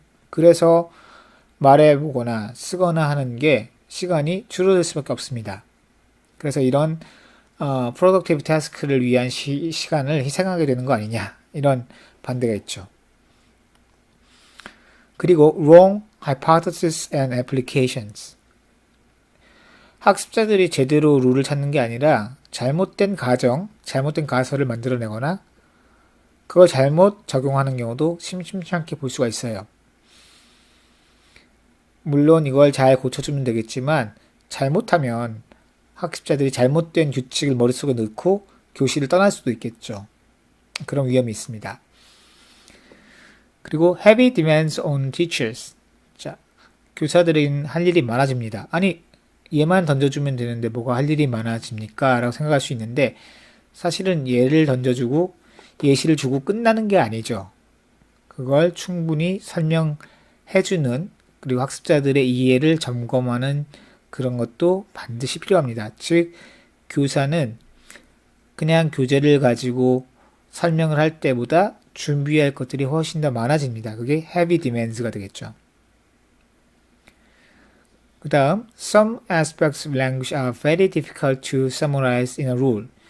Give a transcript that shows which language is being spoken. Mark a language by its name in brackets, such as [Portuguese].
[Korean] 그래서 말해보거나 쓰거나 하는 게 시간이 줄어들 수밖에 없습니다. 그래서 이런 프로덕티브 태스크를 위한 시간을 희생하게 되는 거 아니냐 이런 반대가 있죠. 그리고 [English] wrong hypothesis and applications. [Korean] 학습자들이 제대로 룰을 찾는 게 아니라 잘못된 가정, 잘못된 가설을 만들어내거나 그걸 잘못 적용하는 경우도 심심치 않게 볼 수가 있어요. 물론 이걸 잘 고쳐주면 되겠지만 잘못하면 학습자들이 잘못된 규칙을 머릿속에 넣고 교실을 떠날 수도 있겠죠. 그런 위험이 있습니다. 그리고 [English] heavy demands on teachers. [Korean] 자, 교사들은 할 일이 많아집니다. 아니, 얘만 던져주면 되는데 뭐가 할 일이 많아집니까? 라고 생각할 수 있는데 사실은 얘를 던져주고 예시를 주고 끝나는 게 아니죠. 그걸 충분히 설명해주는 그리고 학습자들의 이해를 점검하는 그런 것도 반드시 필요합니다. 즉 교사는 그냥 교재를 가지고 설명을 할 때보다 준비할 것들이 훨씬 더 많아집니다. 그게 [English] heavy demands [Korean] 가 되겠죠. 그 다음, [English] some aspects of language are very difficult to summarize in a rule.